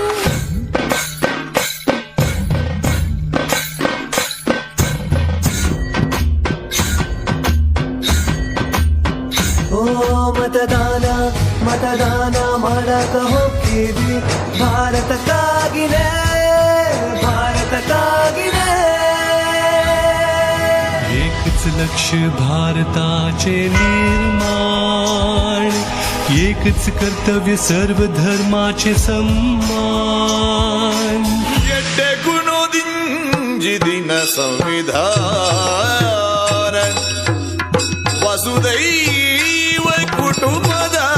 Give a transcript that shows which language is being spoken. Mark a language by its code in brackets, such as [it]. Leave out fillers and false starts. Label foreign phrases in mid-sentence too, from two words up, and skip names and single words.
[kn] ಓ ಮತದಾನ ಮತದಾನ ಮಾಡಕ ಹೋಗ್ತೀವಿ ಭಾರತಕ್ಕಾಗಿನೇ ಭಾರತಕ್ಕಾಗಿನೇ [mr] एकच लक्ष्य भारताचे निर्माण एकच कर्तव्य सर्व धर्माचे सम्मान [kn] ದಿನ ಸಂವಿಧಾನ ವಸುದೈವ ಕುಟುಂಬದ